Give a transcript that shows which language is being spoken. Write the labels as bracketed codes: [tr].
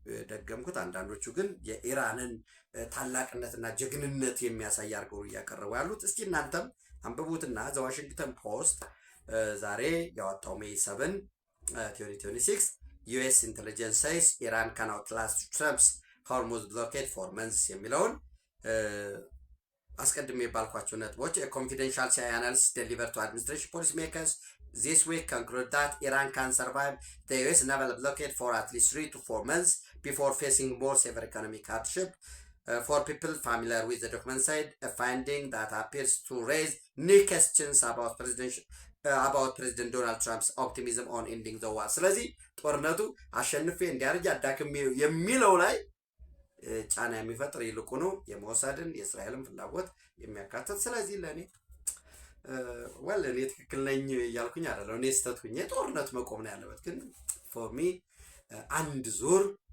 [am] ደገምኩት። አንዳንዶቹ ግን የኢራንን ታላቅነትና ጀግንነት የሚያሳይ አድርገው እያቀረቡ ያሉት። እስኪ እናንተም አንብቡትና ዘ ዋሽንግተን ፖስት ዛሬ ያወጣው ሜይ 7 2026 [en] ዩኤስ ኢንቴሊጀንስ says ኢራን ካን አውትላስት ትራምፕስ ሆርሙዝ ብሎኬድ ፎር መንዝስ [am] የሚለውን አስቀድሜ ባልኳቸው ነጥቦች [en] ኮንፊደንሻል ሲአይኤ አናሊሲስ ዴሊቨር ቱ አድሚኒስትሬሽን ፖሊሲ ሜከርስ this week conclude that Iran can survive the US naval blockade for at least 3 to 4 months before facing more severe economic hardship. For people familiar with the document said a finding that appears to raise new questions about President Donald Trump's optimism on ending the war. [am] ስለዚህ ጦርነቱ አሸንፌ እንዲያርጅ አዳክም የሚለው ላይ ጫና የሚፈጥር ይልቁኑ የመወሰድን የእስራኤልን ፍላጎት የሚያካትት። ስለዚህ ለኔ እኔ ትክክል ነኝ እያልኩኝ አይደለም። እኔ ስህተት ሁኜ ጦርነት መቆም ነው ያለበት። ግን [en] ፎር ሚ [am] አንድ ዙር